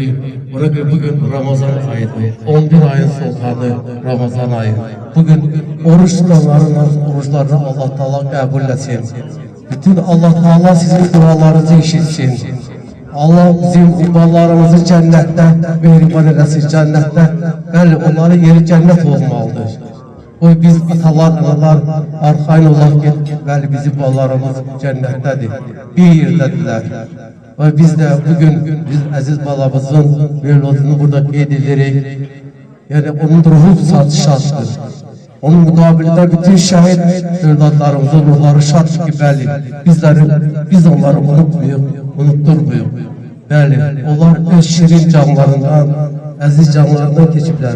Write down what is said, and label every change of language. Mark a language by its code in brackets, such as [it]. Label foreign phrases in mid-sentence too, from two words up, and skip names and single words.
[tr] Ona göre bugün Ramazan ayıdır. 11 ayın sultanı Ramazan ayı. Bugün oruç tutanların oruçlarını Allah Teala kabul etsin. Bütün Allah Teala sizin dualarınızı işitsin. Allah bizim ibalarımızı cennette mehriban eylesin, cennette. [az] Bəli, onların yeri cennet olmalıdır. O biz atalar, analar, arxain olarak bəli, bizim balalarımız cennettedir. Bir yerdədirlər. [tr] Ve biz de bugün [az] biz aziz balamızın mevludunu burada qeyd edirik. [tr] Yani onun ruhu şaddır. Onun mukabilinde bütün şehit evlatlarımızın ruhları şaddır ki bəli, biz onları unutturmuyuq. [az] Bəli, onlar öz şirin canlarından, aziz canlarından keçiblər.